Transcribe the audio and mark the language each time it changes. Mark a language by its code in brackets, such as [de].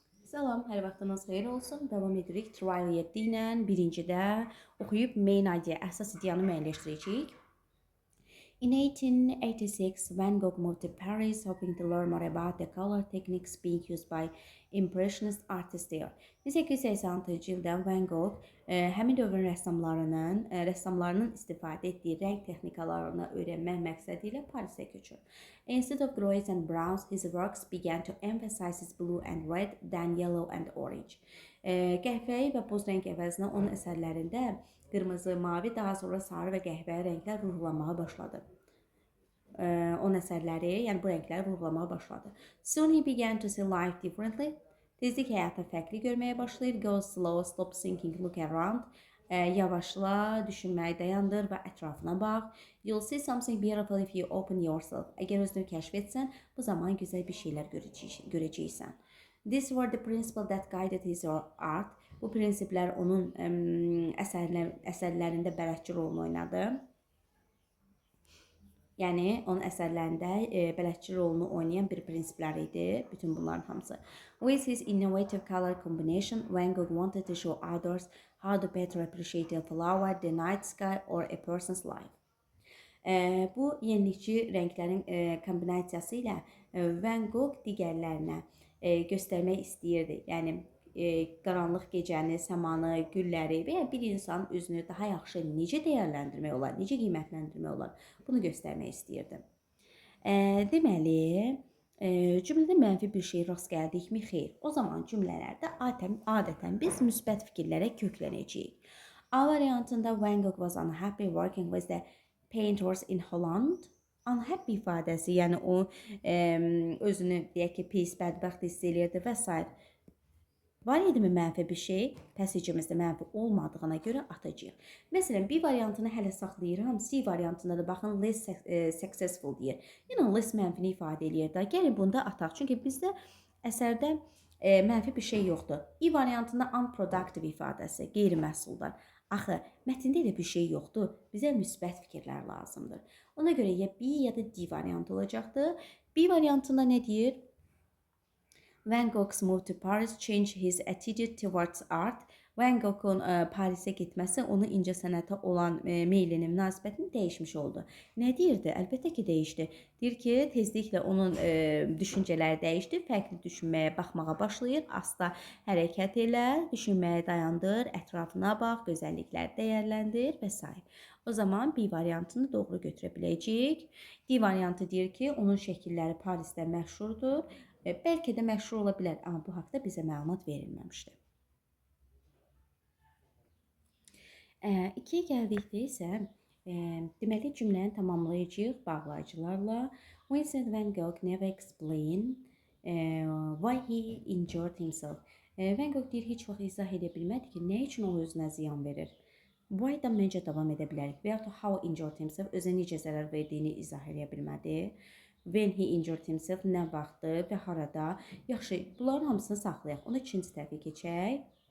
[az] Salam, hər vaxtınız xeyir olsun. Davam edirik. Trial 7 ilə birincidə oxuyub [en] main idea, [az] əsas ideyanı müəyyənləşdirəcəyik. [en] In 1886, Van Gogh moved to Paris, hoping to learn more about the color techniques being used by Impressionist artists there. [az] 1886-cı ildə Van Gogh həmin dövrün rəssamlarının istifadə etdiyi rəng texnikalarını öyrənmək məqsədi ilə Parisə köçür. [en] Instead of grays and browns, his works began to emphasize his blue and red, then yellow and orange. [az] Qəhvəyi və boz rəng əvəzinə onun əsərlərində qırmızı, mavi, daha sonra sarı və qəhvəyi rənglər vurğulanmağa başladı. Onun əsərləri, yəni bu rəngləri vurğulamaya başladı. [en] Soon he began to see life differently. [az] Tezliklə həyatı fərqli görməyə başlayır. [en] Go slow, stop thinking, look around. [az] Yavaşla, düşünməyi dayandır və ətrafına bax. [en] You'll see something beautiful if you open yourself. [az] Əgər özünü kəşf etsən, bu zaman gözəl bir şeylər görəcəksən. [en] These were the principles that guided his art. [az] Bu prinsiplər onun əsərlərində bələdçi rolunu oynadı. Yəni, onun əsərlərində bələdçi rolunu oynayan bir prinsiplər idi. Bütün bunların hamısı. [en] With his innovative color combination, Van Gogh wanted to show others how to better appreciate a flower, the night sky, or a person's life. [az] Bu yenilikçi rənglərin kombinasiyası ilə Van Gogh digərlərinə göstərmək istəyirdi. Yəni, qaranlıq gecəni, səmanı, gülləri və ya bir insanın özünü daha yaxşı necə dəyərləndirmək olar, necə qiymətləndirmək olar, bunu göstərmək istəyirdi. Deməli, cümlədə mənfi bir şey rast gəldikmi? Xeyr. O zaman cümlələrdə adətən biz müsbət fikirlərə köklənəcəyik. A variantında [en] Van Gogh was unhappy working with the painters in Holland. [az] Unhappy ifadəsi, yəni o özünü deyək ki, pis, bədbəxt hiss edirdi və s. Var idimi mənfi bir şey? Pəsicimizdə mənfi olmadığına görə atacağıq. Məsələn, B variantını hələ saxlayıram. C variantında da baxın, [en] less successful [az] deyir. Yəni, less mənfini ifadə edir. Gəlin bunda ataq. Çünki bizdə əsərdə mənfi bir şey yoxdur. E variantında unproductive ifadəsi, qeyri-məhsuldar. Axı, mətndə elə bir şey yoxdur. Bizə müsbət fikirlər lazımdır. Ona görə ya B ya da D variantı olacaqdır. B variantında nə deyir? [en] Van Gogh's move to Paris changed his attitude towards art. [az] Van Gogh'un Parisə getməsi onun incəsənətə olan meylini, münasibətini dəyişmiş oldu. Nə deyirdi? Əlbəttə ki, dəyişdi. Deyir ki, tezliklə onun düşüncələri dəyişdi, fərqli düşünməyə, baxmağa başlayır, asta hərəkət elə, düşünməyə dayandır, ətrafına bax, gözəllikləri dəyərləndir və s. O zaman B variantını doğru götürə biləcəyik. D variantı deyir ki, onun şəkilləri Parisdə məşhurdur. Bəlkə də məşhur ola bilər, amma bu haqda bizə məlumat verilməmişdir. 2-yə gəldikdə isə deməli cümləni tamamlayacağıq bağlayıcılarla. [en] Vincent van Gogh never explained why he injured himself. [az] Van Gogh deyir, heç vaxt izah edə bilmədi ki, nə üçün o özünə ziyan verir. Why-dan məncə davam edə bilərik. Və ya [en] how injured himself, [az] özünə necə zərər verdiyini izah edə bilmədi. [en] When he injured himself, [az] nə vaxtı və harada. Yaxşı, bunların hamısını saxlayaq. Onu ikinci tərəfə keçək.